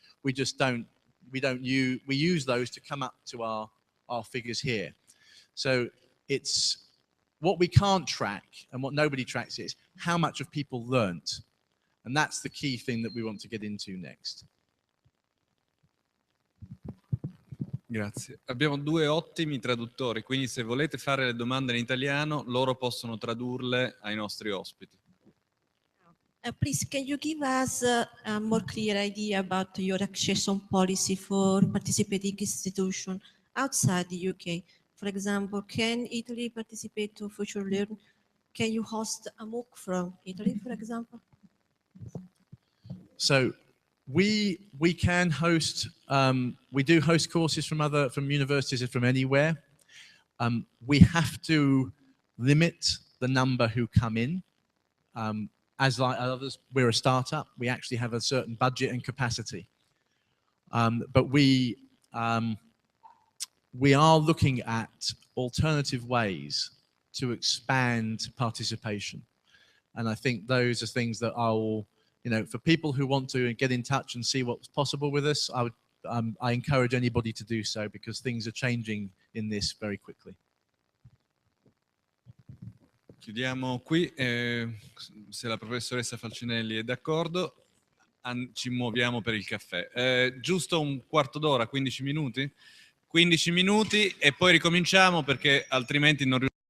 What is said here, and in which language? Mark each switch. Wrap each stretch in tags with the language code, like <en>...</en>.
<en>We just we use those to come up to our figures here. So it's what we can't track and what nobody tracks is how much of people learnt. And that's the key thing that we want to get into next.</en> <it>Grazie. Abbiamo due ottimi traduttori, quindi se volete fare le domande in italiano, loro possono tradurle ai nostri ospiti.</it> <en>Please, can you give us a more clear idea about your accession policy for participating institutions outside the UK? For example, can Italy participate to Future Learn? Can you host a MOOC from Italy, for example? So we can host, we do host courses from universities and from anywhere. We have to limit the number who come in. As like others, we're a startup. We actually have a certain budget and capacity. But we are looking at alternative ways to expand participation. And I think those are things that I'll, for people who want to get in touch and see what's possible with us, I encourage anybody to do so because things are changing in this very quickly.</en> <it>Chiudiamo qui, se la professoressa Falcinelli è d'accordo, ci muoviamo per il caffè. Giusto un quarto d'ora, 15 minuti? 15 minuti e poi ricominciamo perché altrimenti non riusciamo.</it>